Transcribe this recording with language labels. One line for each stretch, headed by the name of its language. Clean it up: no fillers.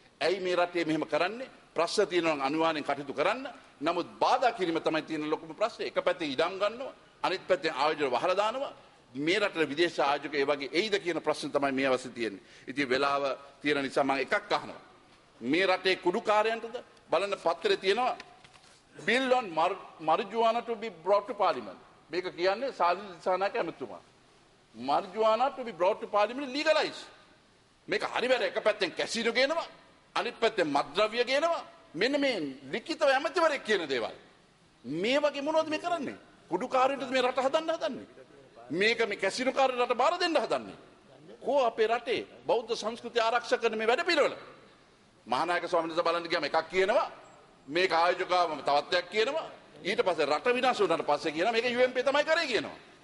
Sinhala: ඇයි මේ රටේ මෙහෙම කරන්නේ? ප්‍රශ්න තියෙනවා නම් අනිවාර්යෙන් කටයුතු කරන්න. නමුත් බාධා කිරීම තමයි තියෙන ලොකුම ප්‍රශ්නේ. එක පැත්තේ ඉඩම් ගන්නවා, අනිත් පැත්තේ ආයෝජන වහලා දානවා. මේ රටේ විදේශ ආයෝජක ඒ වගේ එයිද කියන ප්‍රශ්න තමයි මේ අවශ්‍ය තියෙන්නේ. ඉතින් වෙලාව තියෙන නිසා මම එකක් අහනවා. මේ රටේ කුඩුකාරයන්ටද බලන්න පත්‍රයේ තියෙනවා
English: bill on marijuana to be brought to parliament.
Sinhala: මේක කියන්නේ සාලිල් Dissanayake ඇමතුමා.
English: marijuana to be brought to parliament legalize.
Sinhala: මේක හරි වැඩ. එක පැත්තෙන් කැසිනෝ ගේනවා, අනිත් පැත්තෙන් මත්ද්‍රව්‍ය ගේනවා. මෙන්න මේ ලිඛිතව ඇමතිවරයෙක් කියන දේවල්. මේ වගේ මොනවද මේ කරන්නේ? කුඩුකාරයන්ට මේ රට හදන්නේ. මේක මේ කැසිනෝ කාර්ය රට බාර දෙන්න හදන්නේ. කෝ අපේ රටේ බෞද්ධ සංස්කෘතිය ආරක්ෂා කරන මේ වැඩ පිළිවෙල. මහානායක ස්වාමීන් වහන්සේ බලන්න ගියාම එකක් කියනවා, මේක ආයෝජකවම තවත් එකක් කියනවා, ඊට පස්සේ රට විනාශ වුණාට පස්සේ කියනවා මේක UMP තමයි කරේ කියනවා.